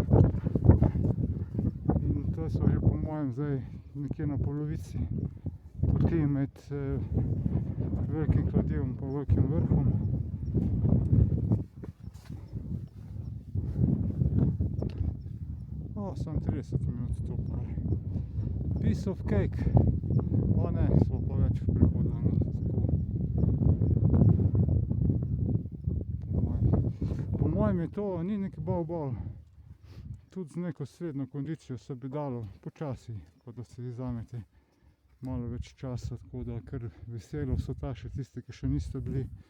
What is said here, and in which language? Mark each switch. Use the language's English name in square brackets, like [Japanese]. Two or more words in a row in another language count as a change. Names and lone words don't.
[Slovenian] In to so že po mojem zdaj nekje na polovici poti med velikim kladivom pa velikim vrhom. Samo 30 minut to pa je. [English] Piece of cake. [Slovenian] O ne, smo pa več v prehodu. Po mojem je to, ni neki bal. Tudi z neko srednjo kondicijo se bi dalo počasi, pa da se vzamete malo več časa, tako da kar veselo so ta še tisti, ki še niste bili.